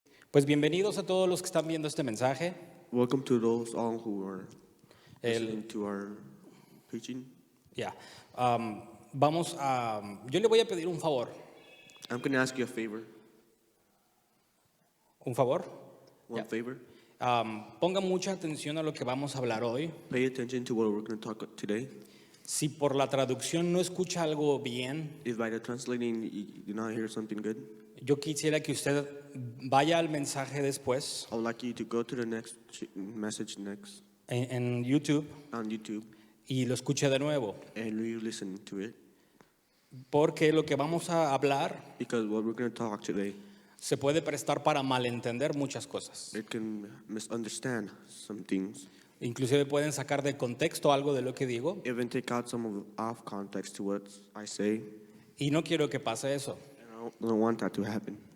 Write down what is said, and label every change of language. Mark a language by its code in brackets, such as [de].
[es] Pues bienvenidos a todos los que están viendo este mensaje. [en] Welcome to those all who are [es] El- [en] listening to our preaching. [es] Ya. Yo le voy a pedir un favor. [en] I'm going to ask you a favor. [es] ¿Un favor? [en] One Yeah. favor. [es] Ponga mucha atención a lo que vamos a hablar hoy. [en] Pay attention to what we're going to talk about today. [es] Si por la traducción no escucha algo bien, [en] If by the translating you do not hear something good, [es] yo quisiera que usted vaya al mensaje después [en] I would like you to go to the next message next [es] en YouTube [en] on YouTube [es] y lo escuche de nuevo. [en] and re-listen to it. [es] Porque lo que vamos a hablar [en] Because what we're going to talk today, [es] se puede prestar para malentender muchas cosas. [en] it can misunderstand some things. [es] Inclusive pueden sacar de contexto algo de lo que digo. [en] Even take out some of off context to what I say. [es] Y no quiero que pase eso. [en] And I don't want that to happen.